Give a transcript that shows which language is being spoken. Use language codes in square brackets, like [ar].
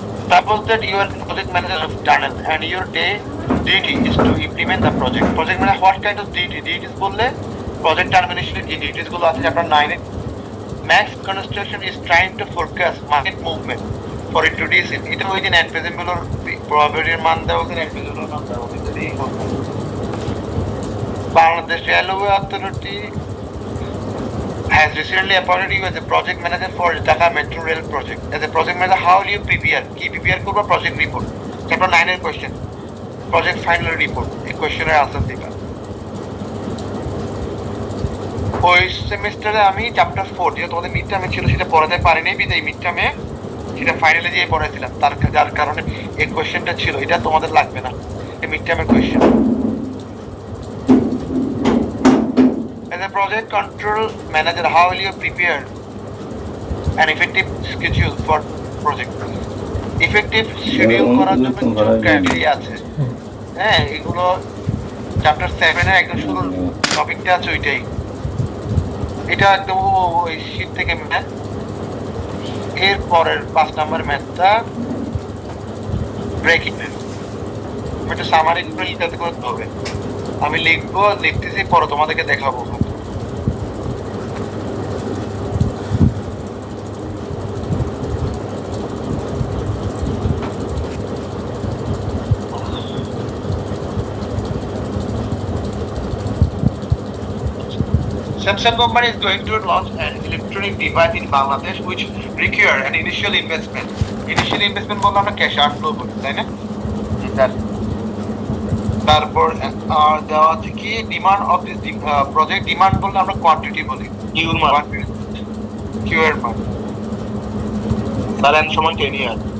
[en] Suppose that you are the project manager of tunnel and your duty is to implement the project. Project manager what kind of duty? [bn] Duties বললে project termination এর যে duties গুলো আছে chapter 9 A. [en] Max construction is trying to forecast market movement for introducing [bn] এটা ওই যে net present গুলোর probability মান দেওয়া আছে, net present গুলোর মান দেওয়া আছে। [en] Bangladesh railway authority has recently appointed you as a project manager for Dhaka Metro Rail project. As a project manager, how will you prepare? Key prepare করবা project report. Chapter 9 এর question. Project final report. [bn] এই কোশ্চেনের answer দিবা। ওই সেমিস্টারে আমি chapter 4 যেটা তোমাদের মিড টার্মে ছিল সেটা পড়াতে পারিনি, বিদায় মিড টার্মে সেটা ফাইনালে যেয়ে পড়াইছিলাম, যার কারণে এই কোশ্চেনটা ছিল, এটা তোমাদের লাগবে না, এই মিড টার্মের question. [en] As a project control manager, how will you prepare an effective schedule for project? [bn] Effective schedule করার জন্য কিছু ক্রাইটেরিয়া আছে, হ্যাঁ, এগুলো চ্যাপ্টার 7 এর একদম শুরুর টপিকটা আছে ওইটাই। এটা একদম ওই শীট থেকে ম্যাথ। এর পরের 5 নাম্বার ম্যাথটা ব্রেকিং ম্যাথ, একটা সামারি করে লিখতে করতে হবে। আমি লিখতেছি, পরে তোমাদেরকে দেখাবো। [en] Samsung company is going to launch an electronic device in Bangladesh which require an initial investment. [bn] Initial investment বলতে আমরা ক্যাশ আউটফ্লো বলি, তাই না? জি স্যার। তারপর দেওয়া আছে কি demand of this project. Demand বলতে আমরা কোয়ান্টিটি বলি, কিউর মান। কিউ এর মান স্যার এন সমান 10 ইয়ার।